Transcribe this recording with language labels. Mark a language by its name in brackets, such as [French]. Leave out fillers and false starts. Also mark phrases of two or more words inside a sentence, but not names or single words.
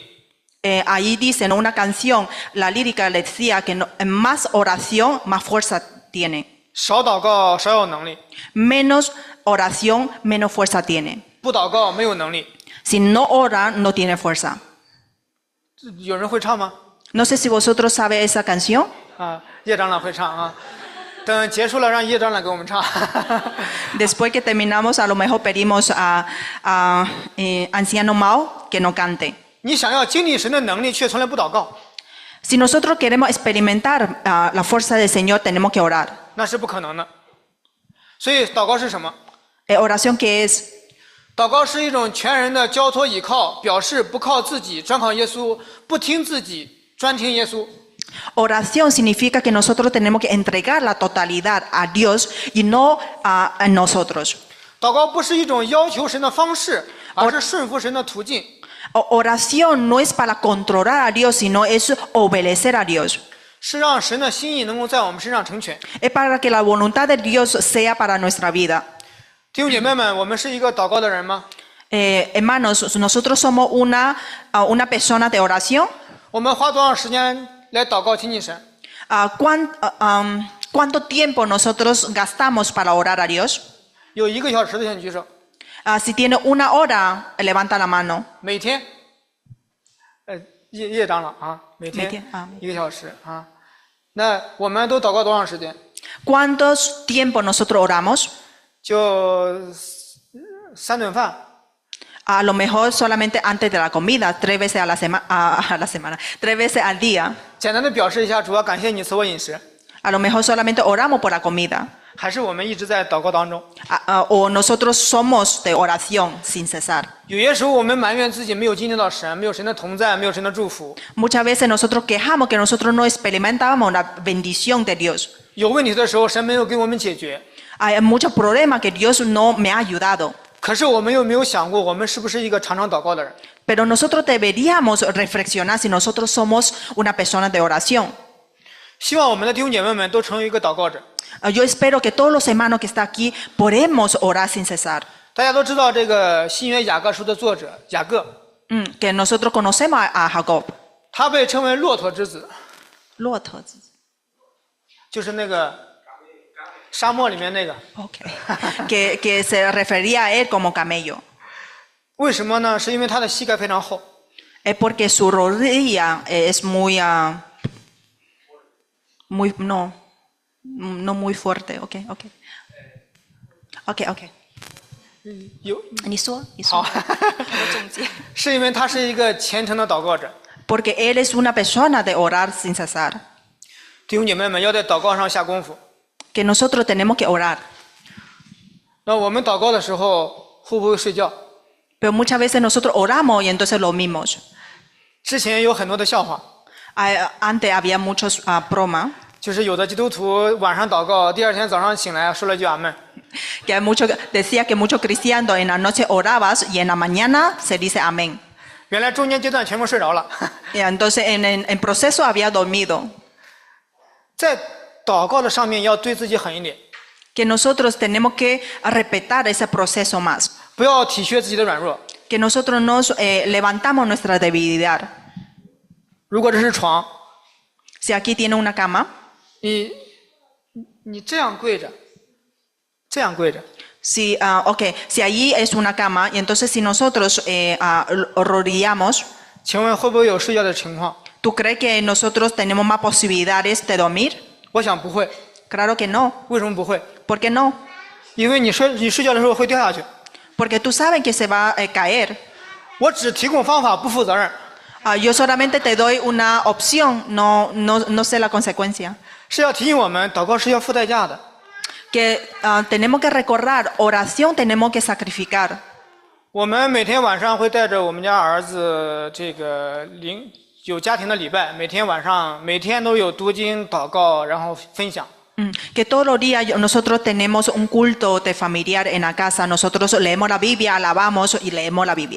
[Spanish] Ahí dice, ¿no? Una canción, la lírica decía que más oración, más fuerza tiene. [Chinese] 少祷告少有能力， [Spanish] Menos oración, menos fuerza tiene. [Chinese] 不祷告没有能力。 [Spanish] Si no ora, no tiene fuerza. [Chinese] 有人会唱吗？ [Spanish] No sé si vosotros sabéis esa canción. [Chinese] 啊，叶长老会唱啊。等结束了，让叶长老给我们唱。 [Spanish] Después que terminamos, a lo mejor pedimos a Anciano Mao que nos cante. [Chinese] 你想要经历神的能力，却从来不祷告， [Spanish] Si nosotros queremos experimentar la fuerza del Señor, tenemos que orar. [Chinese] 那是不可能的。所以祷告是什么？ [Spanish] Oración que es, [Chinese] 祷告是一种全人的交托倚靠，表示不靠自己，专靠耶稣，不听自己，专听耶稣。 [Spanish] oración significa que nosotros tenemos que entregar la totalidad a Dios y no a nosotros. [Chinese] 祷告不是一种要求神的方式，而是顺服神的途径。 [Spanish] Oración no es para controlar a Dios, sino es obedecer a Dios. [Chinese] 是让神的心意能够在我们身上成全。 [Spanish] Es para que la voluntad de Dios sea para nuestra vida. [Chinese] 弟兄姐妹们，我们是一个祷告的人吗？ [Spanish] Hermanos, nosotros somos una persona de oración. [Chinese] 我们花多长时间来祷告亲近神？ [Spanish] ¿Cuánto tiempo nosotros gastamos para orar a Dios? [Chinese] 有1个小时的，请举手。 [Spanish] Si tiene una hora, levanta la mano. [Chinese] 每天，叶长老啊，每每天天啊 1个小时啊。那我们都祷告多长时间？ [Spanish] ¿Cuántos tiempo nosotros oramos? [Chinese] 就3顿饭。 [Spanish] A lo mejor solamente antes de la comida, 3 veces a la semana, 3 veces al día. [Chinese] 简单的表示一下，主要感谢你赐我饮食。 [Spanish] A lo mejor solamente oramos por la comida. [Chinese] 还是我们一直在祷告当中？ [Spanish] o nosotros somos de oración sin cesar. [Chinese] 有些时候我们埋怨自己没有经历到神，没有神的同在，没有神的祝福。 [Spanish] Muchas veces nosotros quejamos que nosotros no experimentábamos la bendición de Dios. [Chinese] 有问题的时候，神没有给我们解决。 [Spanish] Hay muchos problemas que Dios no me ha ayudado. [Chinese] 可是我们有没有想过，我们是不是一个常常祷告的人？ [Spanish] Pero nosotros deberíamos reflexionar si nosotros somos una persona de oración. [Chinese] 希望我们的弟兄姐妹们都成为一个祷告者。 [Spanish] Yo espero que todos los hermanos que están aquí podemos orar sin cesar. [Chinese] 大家都知道这个新约雅各书的作者雅各， [Spanish] Que nosotros conocemos a Jacob. [Chinese] 他被称为骆驼之子， [Spanish] Luoto. [Chinese] 就是那个沙漠里面那个。 Okay. [Spanish] que se refería a él como camello. [Chinese] 为什么呢？是因为他的膝盖非常厚。 [Spanish] Es porque su rodilla es muy, no muy fuerte. Okay. [Chinese] 有你说好，是因为他是一个虔诚的祷告者。 [Spanish] Porque él es una persona de orar sin cesar. [Chinese] 弟兄姐妹们要在祷告上下功夫。 [Spanish] Que nosotros tenemos que orar. [Chinese] 那我们祷告的时候会不会睡觉？ [Spanish] Pero muchas veces nosotros oramos y entonces lo mismos. [Chinese] 之前有很多的笑话， [Spanish] Antes había muchos bromas. [Chinese] 就是有的基督徒晚上祷告，第二天早上醒来说了一句阿门。 [Spanish] Que decía que muchos cristianos en la noche orabas y en la mañana se dice amén. [Chinese] 原来中间阶段全部睡着了。 [Spanish] Y entonces en proceso había dormido. [Chinese] 在祷告的上面要对自己狠一点， [Spanish] Que nosotros tenemos que respetar ese proceso más. [Chinese] 不要体恤自己的软弱。 [Spanish] Que nosotros nos levantamos nuestra debilidad. [Chinese] 如果这是床， [Spanish] Si aquí tiene una cama, [Chinese] 你这样跪着，这样跪着， [Spanish] si allí es una cama, y entonces si nosotros arrodillamos, [Chinese] 请问会不会有睡觉的情况？ [Spanish] ¿tú crees que nosotros tenemos más posibilidades de dormir? [Chinese] 我想不会。 [Spanish] Claro que no. [Chinese] 为什么不会？ [Spanish] ¿Por qué no? [Chinese] 因为你睡觉的时候会掉下去。 [Spanish] Porque tú sabes que se va a caer. [Chinese] 我只提供方法，不负责任。 [Spanish] Yo solamente te doy una opción, no sé la consecuencia. [Chinese] 是要提醒我们，祷告是要付代价的。 [Spanish] Que tenemos que recordar, oración tenemos que sacrificar. [Chinese] 我们每天晚上会带着我们家儿子有家庭的礼拜，每天都有读经、祷告，然后分享。 [Spanish] Que todos los días nosotros tenemos un culto de familiar en la casa. Nosotros leemos la Biblia, alabamos y leemos la Biblia.